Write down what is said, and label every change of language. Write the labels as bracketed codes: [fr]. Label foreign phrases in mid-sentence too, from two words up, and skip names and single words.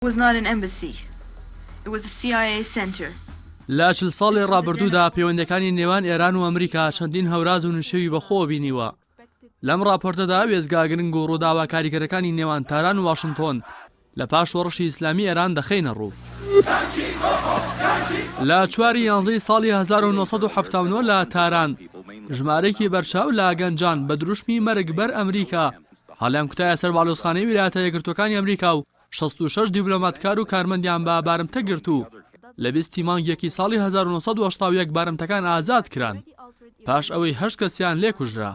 [en] was not an embassy. It was a CIA center. [ckb] لا 40 ساڵی ڕابردوودا پەیوەندەکانی نێوان ئێران و ئەمریکا چەندین هەوراز و نشێوی بەخۆ بینیوە. لەم راپۆرتەدا وێزگا گرنگ و ڕووداوە کاریگەرەکانی نێوان تاران و واشنگتۆن لە پاش وەڕشی ئیسلامی ئێران دەخەینە ڕوو. لە 4 یانزەی ساڵی 1970 لە تاران ژمارەیەکی بەرچاو لە گەنجان بە دروشمی مەرگبەر ئەمریکا هەڵیان کوتایە سەر باڵۆزخانەی ویلایەتە یەکگرتووەکانی ئەمریکا و 66 دیبلۆماتکار و کارمەندیان بە بارمتە گرت و لە 20 مانگیەکی ساڵی 1970 بارمتەکان ئازاد کران پاش ئەوەی 8 کەسیان لێکوژرا.